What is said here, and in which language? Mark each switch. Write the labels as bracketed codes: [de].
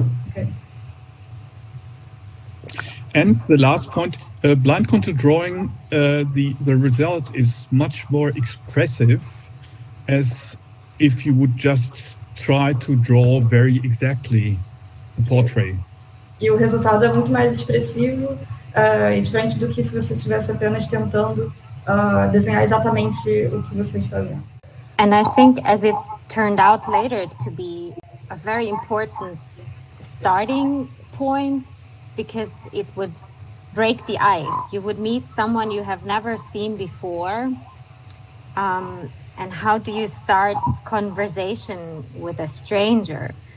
[en] Okay. And the last point, blind contour drawing, the result is much more expressive, as if you would just try to draw very exactly the portrait. [pt] E o resultado é muito mais expressivo, diferente do que se você estivesse apenas tentando desenhar exatamente o que você está vendo. [en] And I think as it turned out later to be a very important starting point, because it would break the ice. You would meet someone you have never seen before. And how do you start conversation with a stranger?